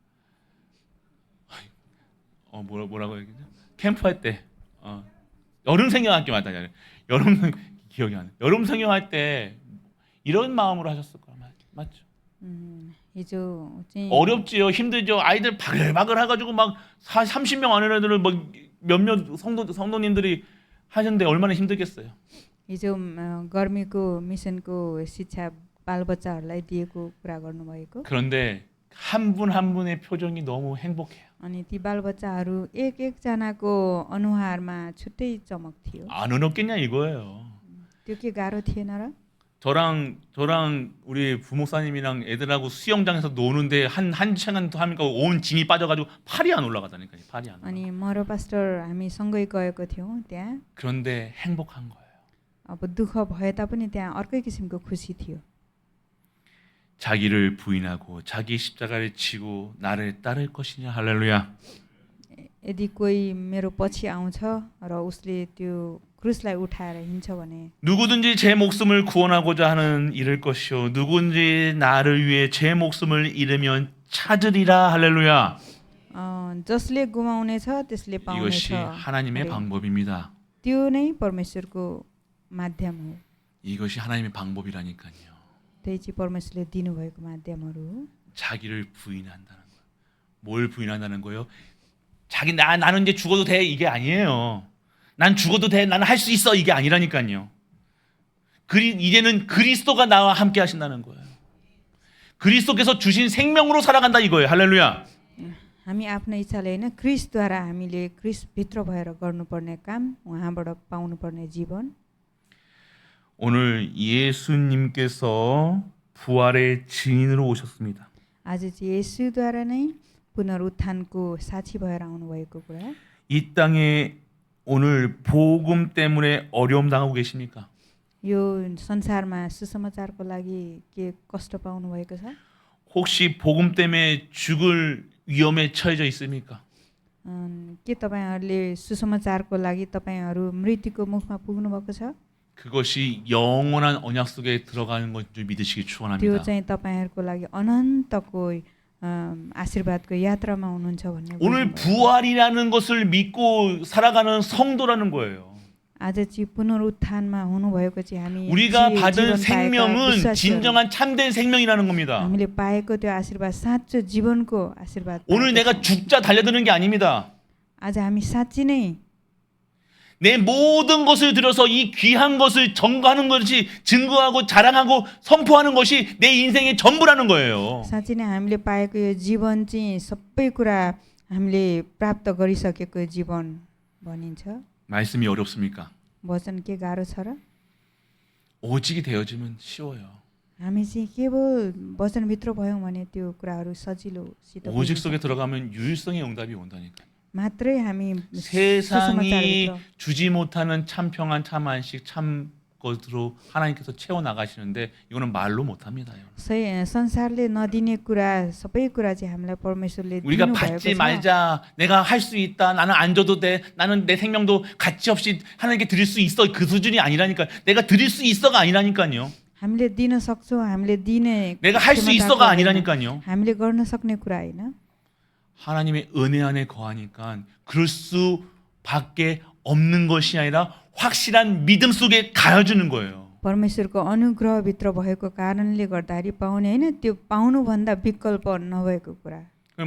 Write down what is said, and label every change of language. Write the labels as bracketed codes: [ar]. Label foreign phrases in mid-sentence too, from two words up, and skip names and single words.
[ko] 뭐라고 얘기죠? 캠프 할 때 여름 성경학교 맞다. 여름 기억이 안 나. 여름 성경할 때 이런 마음으로 하셨을 거야. 맞죠? [ne] हिजो चाहिँ [ko] 어렵지요. 힘들죠. 아이들 바글바글 해가지고 막 30명 안에 애들을 막 몇몇 성도님들이 하셨는데 얼마나 힘들겠어요. [ne] हिजो गर्मीको मिसनको शिक्षा बालबच्चाहरूलाई दिएको कुरा गर्नुभएको। [ko] 그런데 한 분 한 분의 표정이 너무 행복해요. [ne] अनि ती बालबच्चाहरू एक एकजनाको अनुहारमा छुट्टै चमक थियो। [ko] 안 어렵겠냐 이거예요. [ne] त्यो के गाह्रो थिएन र? [ko] 저랑 우리 부목사님이랑 애들하고 수영장에서 노는데 한 시간 하니까 온 짐이 빠져가지고 팔이 안 올라가다니까요. 팔이 안 올라가. [ne] अनि म र पास्टर हामी सँगै गएको थियौँ त्यहाँ। [ko] 그런데 행복한 거예요. [ne] अब दुःख भए तापनि त्यहाँ अर्कै किसिमको खुसी थियो। [ko] 자기를 부인하고 자기 십자가를 지고 나를 따를 것이냐. 할렐루야. [ne] यदि कोही मेरो पछि आउँछ र उसले त्यो क्रुसलाई उठाएर हिँड्छ भने [ko] 누구든지 제 목숨을 구원하고자 하는 잃을 것이요 누구든지 나를 위해 제 목숨을 잃으면 찾으리라. 할렐루야. [ne] जसले गुमाउनेछ त्यसले पाउनेछ। [ko] 이것이 하나님의 방법입니다. [ne] त्यो नै परमेश्वरको माध्यम हो। [ko] 이것이 하나님의 방법이라니까요. [ne] त्यही चाहिँ परमेश्वरले दिनुभएको माध्यमहरू हो। [ko] 자기를 부인한다는 거예요. 뭘 부인한다는 거예요? 나는 이제 죽어도 돼 이게 아니에요. 난 죽어도 돼. 나는 할 수 있어 이게 아니라니까요. 이제는 그리스도가 나와 함께 하신다는 거예요. 그리스도께서 주신 생명으로 살아간다 이거예요. 할렐루야. [ne] हामी आफ्नो इच्छाले होइन क्रिस्टद्वारा हामीले क्रिस्टभित्र भएर गर्नुपर्ने काम, उहाँबाट पाउनुपर्ने जीवन। [ko] 오늘 예수님께서 부활의 증인으로 오셨습니다. [ne] आज चाहिँ येशूद्वारा नै पुनरुत्थानको साक्षी भएर आउनुभएको कुरा। [ko] 이 땅에 오늘 복음 때문에 어려움 당하고 계십니까? [ne] यो संसारमा सुसमाचारको लागि के कष्ट पाउनु भएको छ? [ko] 혹시 복음 때문에 죽을 위험에 처해져 있습니까? [ne] के तपाईहरुले सुसमाचारको लागि तपाईहरु मृत्युको मुखमा पुग्नु भएको छ? [ko] 그것이 영원한 언약 속에 들어가는 것 줄 믿으시기 [ne] त्यो [ko] 축원합니다. [ne] चाहिँ तपाईहरुको लागि अनन्तको आशीर्वादको यात्रामा हुनुहुन्छ भन्ने [ko] 오늘 [ne] बुझ्नुभयो। [ko] 부활이라는 것을 믿고 살아가는 성도라는 거예요. [ne] आज चाहिँ पुनरुत्थानमा हुनुभएको चाहिँ हामी [ko] 우리가 [ne] जीवन [ko] 받은 [ne] पाएका [ko] 생명은 [ne] विश्वासीहरू। [ko] 진정한 참된 생명이라는 겁니다. [ne] हामीले पाएको त्यो आशीर्वाद साँचो जीवनको आशीर्वाद [ko] 오늘 [ne] पाएको [ko] 내가 [ne] छौँ। [ko] 죽자 달려드는 게 아닙니다. [ne] आज हामी साँच्ची नै [ko] 내 모든 것을 들여서 이 귀한 것을 전거하는 것이 증거하고 자랑하고 선포하는 것이 내 인생의 전부라는 거예요. [ne] साँच्ची नै हामीले पाएको यो जीवन चाहिँ सबै कुरा हामीले प्राप्त गरिसकेको जीवन भनिन्छ। [ko] 말씀이 어렵습니까? [ne] वचन के गाह्रो छ र? [ko] 오직이 되어지면 쉬워요. [ne] हामी चाहिँ केवल वचनभित्र भयौँ भने त्यो कुराहरू सजिलोसित [ko] 오직 [ne] बुझ्न [ko] 속에 들어가면 유일성의 응답이 온다니까. [ne] मात्रै हामी [ko] 세상이 [ne] सुसमाचारभित्र [ko] 주지 못하는 참 평안, 참 안식, 참 것으로 하나님께서 채워 나가시는데 이거는 말로 못 합니다. [ne] संसारले नदिने कुरा सबै कुरा चाहिँ हामीलाई परमेश्वरले [ko] 우리가 [ne] दिनुभएको [ko] 받지 [ne] छ। [ko] 말자. 내가 할 수 있다. 나는 안 줘도 돼. 나는 내 생명도 가치 없이 하나님께 드릴 수 있어. 그 수준이 아니라니까. 내가 드릴 수 있어가 아니라니까요. [ne] हामीले दिन सक्छौँ, हामीले दिने [ko] 내가 할 수 [ne] क्षमताको [ko] 있어가 [ne] होइन। [ko] 아니라니까요. [ne] हामीले गर्न सक्ने कुरा होइन। [ko] 하나님의 은혜 안에 거하니까 그럴 수밖에 없는 것이 아니라 확실한 믿음 속에 가여주는 거예요. [ne] परमेश्वरको अनुग्रहभित्र भएको कारणले गर्दाखेरि पाउने होइन, त्यो पाउनुभन्दा विकल्प नभएको कुरा। [ko] 그리고